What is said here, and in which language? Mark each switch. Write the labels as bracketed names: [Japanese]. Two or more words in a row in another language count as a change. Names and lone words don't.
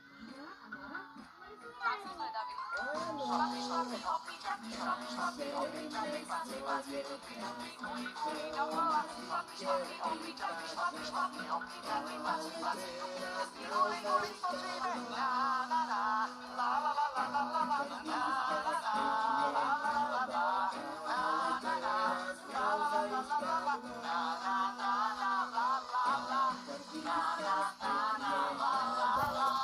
[Slovak] Tak som zvedavý. Šlapy, šlapy, [English] hoppy, jumpy, [Slovak] šlapy, šlapy, [English] hoppy, jumpy, [Slovak] pasy, pasy, rupi, rupi, kuli, kuli, dokola. Šlapy, šlapy, [English] hoppy, jumpy, [Slovak] šlapy, šlapy, [English] hoppy, jumpy, [Slovak] pasy, pasy, rupi, rupi, kuli, kuli, skočíme. Na, na, na, la, la, la, la, la, la, la, na, na, na, la, la, la, la, na, na, na, la, la, la, la, la, la, na, na, na, na, la, la, la, na, na, na, na, la, la, la.